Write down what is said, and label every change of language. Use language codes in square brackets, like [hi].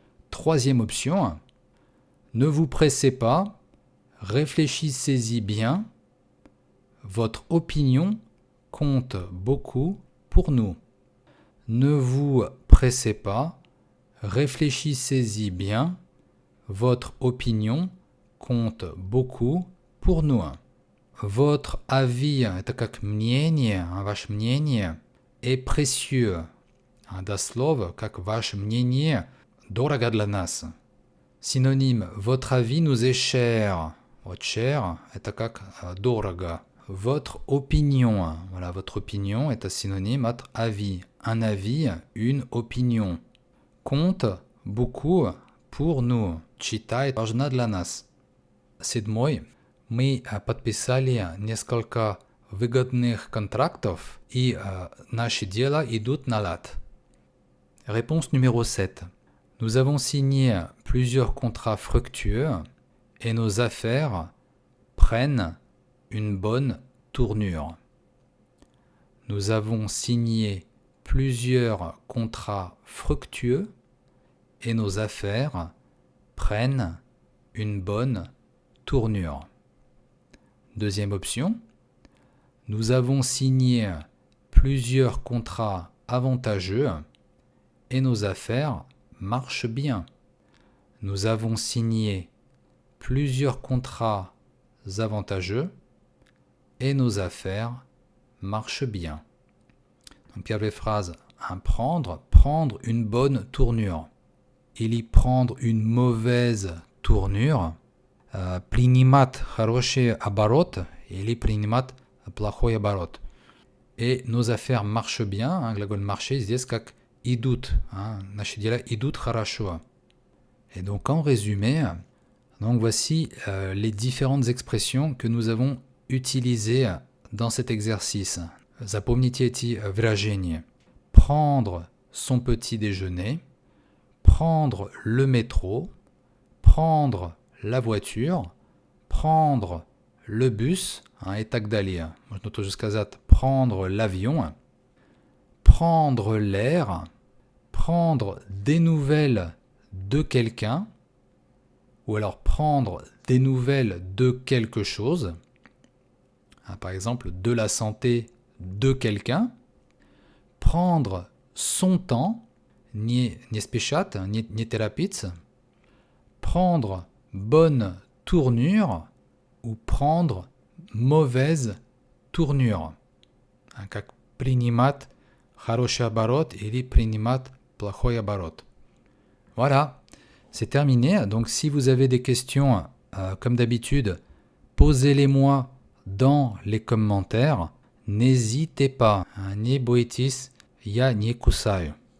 [fr] Troisième option, ne vous pressez pas, réfléchissez-y bien, votre opinion compte beaucoup pour nous. Ne vous pressez pas, réfléchissez-y bien, votre opinion compte beaucoup pour nous. Votre avis, [ru] это как мнение, ваше мнение, [fr] est précieux. [ru] Дословно, как ваше мнение, дорого для нас. [fr] Synonyme, votre avis nous est cher. [ru] Вот cher, это как дорого. [fr] Votre opinion, voilà, votre opinion est un synonyme от avis. Un avis, une opinion. Compte beaucoup pour nous. [ru] Читает важна для нас. 7. Мы подписали несколько выгодных контрактов, и наши дела идут на лад. [fr] Réponse numéro 7. Nous avons signé plusieurs contrats fructueux et nos affaires prennent une bonne tournure. Nous avons signé plusieurs contrats fructueux et nos affaires prennent une bonne tournure. Deuxième option, nous avons signé plusieurs contrats avantageux et nos affaires marchent bien. Nous avons signé plusieurs contrats avantageux et nos affaires marchent bien. Donc, [ru] первая [fr] phrase, prendre une bonne tournure. [ru] Или [fr] prendre une mauvaise tournure. [ru] Принимать хороший оборот или принимать плохой оборот. [fr] Et nos affaires marchent bien, [ru] глагол [fr] marcher, [ru] здесь как идут. Наши дела идут хорошо. [fr] Et donc en résumé, donc voici les différentes expressions que nous avons utilisées dans cet exercice. [ru] Запомните эти выражения. [fr] Prendre son petit déjeuner, prendre le métro, prendre la voiture, prendre le bus, et [ru] так далее. Можно тоже сказать [fr] prendre l'avion, prendre l'air, prendre des nouvelles de quelqu'un, ou alors prendre des nouvelles de quelque chose, par exemple de la santé de quelqu'un, prendre son temps, [ru] не спешат, не торопиться, [fr] prendre bonne tournure ou prendre mauvaise tournure. [ru] Как принимать хороший оборот или принимать плохой оборот. [fr] Voilà, c'est terminé. Donc si vous avez des questions, comme d'habitude, posez-les-moi dans les commentaires. N'hésitez pas. [ru] Не бойтесь, я не кусаю.